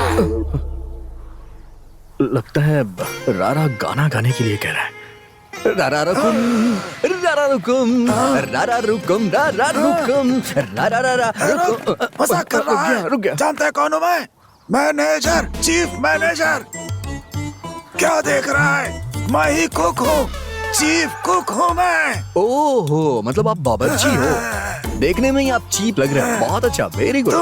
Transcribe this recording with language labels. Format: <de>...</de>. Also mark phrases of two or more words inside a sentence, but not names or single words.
<hi>लगता है रारा गाना गाने के लिए कह रहा है। रारा रुकुम, रारा रुकुम, रारा रुकुम, रारा रुकुम, रारा रारा रुकुम। मजाक कर रहा है। रुक गया। जानता है कौन हूँ मैं? मैनेजर,</hi> <en>chief manager.</en> <hi>क्या देख रहा है? मैं ही कुक हूँ,</hi> <en>chief cook</en> <hi>हूँ मैं। ओहो, मतलब आप बावर्ची हो। देखने में ही आप चीप लग रहे हैं। बहुत अच्छा,</hi> <en>very good.</en>